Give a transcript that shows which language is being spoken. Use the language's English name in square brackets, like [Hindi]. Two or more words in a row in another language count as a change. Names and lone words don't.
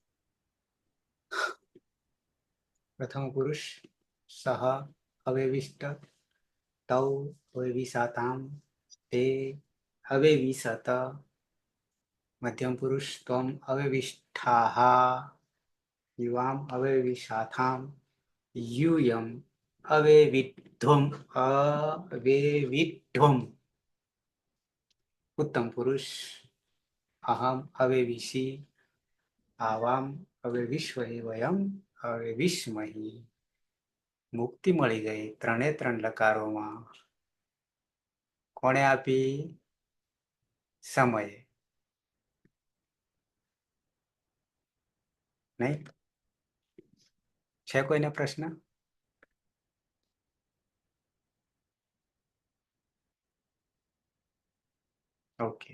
[Sanskrit] प्रथम पुरुष सह अवेविष्ट तौ अवेविसाताम ते अवेविसत मध्यम पुरुष त्वम अवेविष्ठाः युवाम अवेविसाथाम यूयम अवेविध्वम उत्तम पुरुष अहम अवेविषि आवाम अवेविश्वहि वयम अवेविष्महि [Gujarati] मुक्ति मળી ગઈ ત્રણે ત્રણ લકારોમાં કોણે આપી સમયે નહીં છે કોઈને પ્રશ્ન ઓકે